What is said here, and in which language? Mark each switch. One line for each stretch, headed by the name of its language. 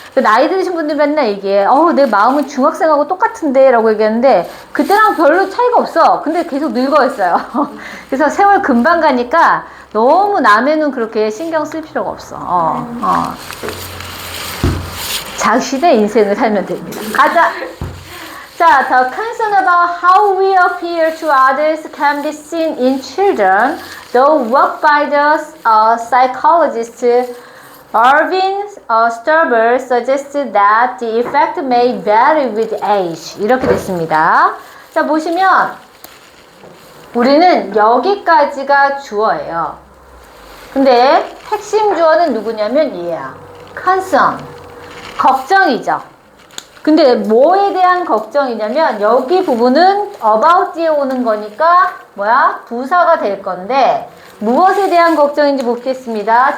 Korean: 나이 드신 분들 맨날 얘기해. 내 마음은 중학생하고 똑같은데 라고 얘기하는데 그때랑 별로 차이가 없어. 근데 계속 늙어 있어요. 그래서 세월 금방 가니까 너무 남의 눈 그렇게 신경 쓸 필요가 없어. 자신의 인생을 살면 됩니다. 가자.
English: 자, the concern about how we appear to others can be seen in children. The work by the psychologist Irving Sturber suggests that the effect may vary with age.
Korean: 이렇게 됐습니다. 자, 보시면 우리는 여기까지가 주어예요. 근데 핵심 주어는 누구냐면 얘야. concern. 걱정이죠. 근데 뭐에 대한 걱정이냐면 여기 부분은 about 뒤에 오는 거니까 부사가 될 건데 무엇에 대한 걱정인지 보겠습니다.